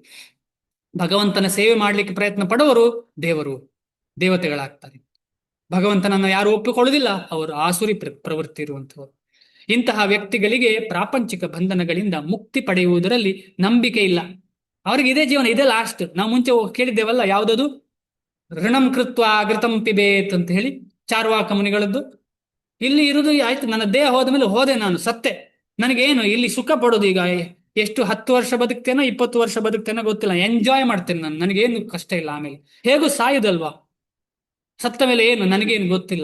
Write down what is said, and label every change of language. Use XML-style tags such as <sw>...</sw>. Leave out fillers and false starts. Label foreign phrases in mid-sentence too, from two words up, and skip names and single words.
<kn>ಭಗವಂತನ ಸೇವೆ ಮಾಡಲಿಕ್ಕೆ ಪ್ರಯತ್ನ ಪಡುವರು ದೇವತೆಗಳಾಗ್ತಾರೆ. ಭಗವಂತನನ್ನು ಯಾರು ಒಪ್ಪಿಕೊಳ್ಳುವುದಿಲ್ಲ, ಅವರು ಆಸುರಿ ಪ್ರವೃತ್ತಿ ಇರುವಂಥವರು. ಇಂತಹ ವ್ಯಕ್ತಿಗಳಿಗೆ ಪ್ರಾಪಂಚಿಕ ಬಂಧನಗಳಿಂದ ಮುಕ್ತಿ ಪಡೆಯುವುದರಲ್ಲಿ ನಂಬಿಕೆ ಇಲ್ಲ. ಅವರಿಗೆ ಇದೇ ಜೀವನ, ಇದೇ ಲಾಸ್ಟ್. ನಾವು ಮುಂಚೆ ಕೇಳಿದ್ದೇವಲ್ಲ, ಯಾವುದದು?</kn> <sa>ಋಣಂ ಕೃತ್ವ ಘೃತಂ ಪಿಬೇತ್</sa> <kn>ಅಂತ ಹೇಳಿ ಚಾರ್ವಾಕ ಮುನಿಗಳದ್ದು. ಇಲ್ಲಿ ಇರುವುದು ಆಯ್ತು, ನನ್ನ ದೇಹ ಹೋದ ಮೇಲೆ ಹೋದೆ, ನಾನು ಸತ್ತೆ, ನನಗೇನು ಇಲ್ಲಿ ಸುಖ ಪಡೋದು? ಈಗ ಎಷ್ಟು 10 ವರ್ಷ ಬದುಕ್ತೇನೋ 20 ವರ್ಷ ಬದುಕ್ತೇನೋ ಗೊತ್ತಿಲ್ಲ, ಎಂಜಾಯ್ ಮಾಡ್ತೇನೆ ನಾನು, ನನಗೇನು ಕಷ್ಟ ಇಲ್ಲ. ಆಮೇಲೆ ಹೇಗೂ ಸಾಯುದಲ್ವಾ, ಸತ್ತ ಮೇಲೆ ಏನು ನನಗೇನು ಗೊತ್ತಿಲ್ಲ.</kn>